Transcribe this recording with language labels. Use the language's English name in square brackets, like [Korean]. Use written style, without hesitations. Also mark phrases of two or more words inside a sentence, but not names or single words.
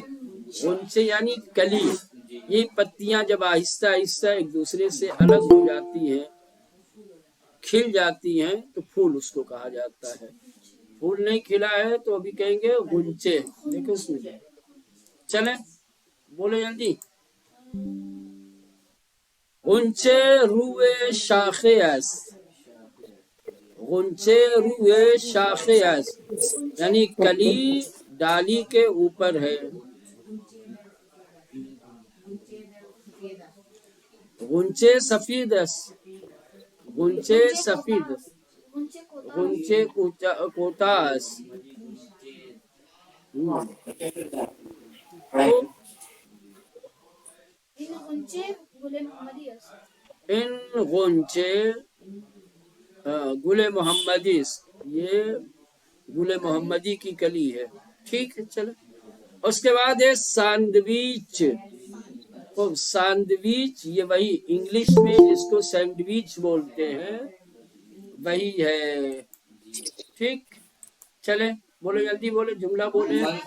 [Urdu] غنچے یعنی کلی، یہ پتیاں جب آہستہ آہستہ ایک دوسرے سے الگ ہو جاتی ہیں، کھل جاتی ہیں تو پھول اس کو کہا جاتا ہے۔ پھول نہیں کھلا ہے تو ابھی کہیں گے غنچے۔ دیکھو اس میں جائے، چلیں بولے جلدی۔ [Persian] غنچه روی شاخه است، غنچه روی شاخه است، [Urdu] یعنی کلی ڈالی کے اوپر ہے۔ [Persian] غنچه سفید است، غنچه سفید است، غنچه کوتاه است۔ ان غنچے گل محمدی است، [Urdu] یہ گل محمدی کی کلی ہے۔ ٹھیک ہے، چلو اس کے بعد ہے سینڈوچ۔ سینڈوچ یہ وہی انگلش میں جس کو سینڈوچ بولتے ہیں وہی ہے۔ ٹھیک، چلے بولے جلدی، بولے جملہ بولے۔